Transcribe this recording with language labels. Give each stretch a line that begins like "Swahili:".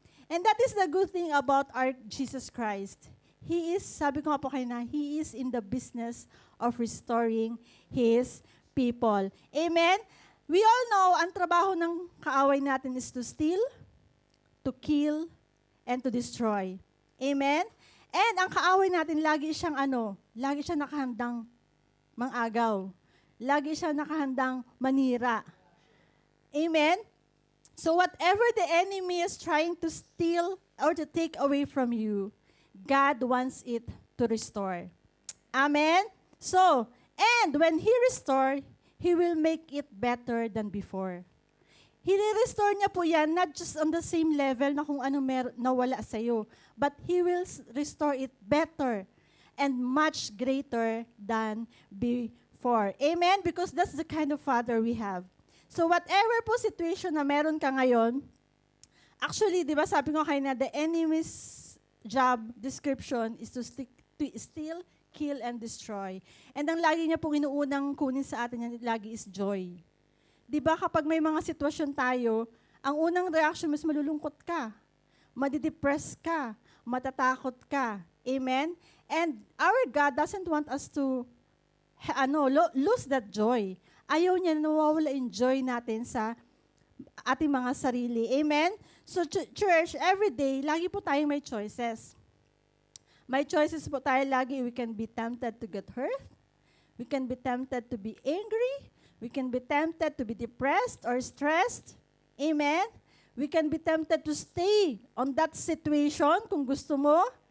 English: And that is the good thing about our Jesus Christ. He is,
Filipino: sabi ko nga po kayo na,
English: He is in the business of restoring His people. Amen? We all know,
Filipino: ang trabaho ng kaaway natin
English: is to steal, to kill, and to destroy. Amen?
Filipino: And ang kaaway natin, lagi siyang lagi siyang nakahandang mangagaw. Lagi siyang nakahandang manira. Amen?
English: So whatever the enemy is trying to steal or to take away from you, God wants it to restore. Amen? So, and when He restores, He will make it better than before.
Filipino: He-restore niya po yan,
English: not just on the same level
Filipino: na kung ano nawala sa'yo,
English: but He will restore it better and much greater than before. Amen? Because that's the kind of Father we have. So whatever po situation
Filipino: na meron ka ngayon,
English: actually,
Filipino: di ba sabi ko kayo na
English: the enemy's job description is to steal, kill, and destroy.
Filipino: And ang lagi niya pong inuunang kunin sa atin yan, lagi is joy. Di ba kapag may mga sitwasyon tayo, ang unang reaction mas malulungkot ka, madidepress ka, matatakot ka. Amen?
English: And our God doesn't want us to lose that joy.
Filipino: Ayaw niya na nawawala yung joy natin sa ating mga sarili. Amen?
English: So, church, every day,
Filipino: lagi po tayong may choices. May choices po tayo lagi.
English: We can be tempted to get hurt. We can be tempted to be angry. We can be tempted to be depressed or stressed. Amen? We can be tempted to stay on that situation
Filipino: kung gusto mo.